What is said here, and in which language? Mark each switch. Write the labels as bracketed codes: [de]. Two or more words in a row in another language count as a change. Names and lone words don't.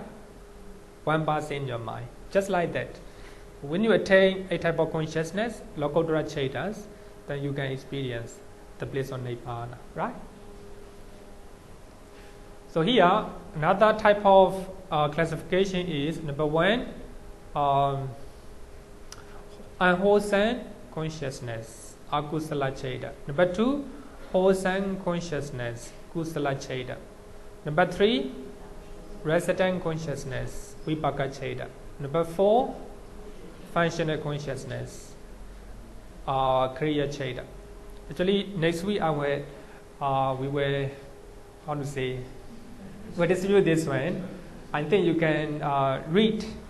[en] 1% in your mind, just like that. When you attain a type of consciousness, [pi] Lokotara Chaitas, [en] then you can experience the bliss of Nibbana, right? So here, another type of classification is, number 1, unwholesome consciousness, [pi] akusala chaita. [en] Number 2, wholesome consciousness, [pi] kusala chaita. [en] Number 3, resident consciousness, [pi] vipaka chaita. [en] Number 4, functional consciousness, [pi] kriya chaita. [en] Actually, next week we will, how to say, we'll distribute this one. I think you can read.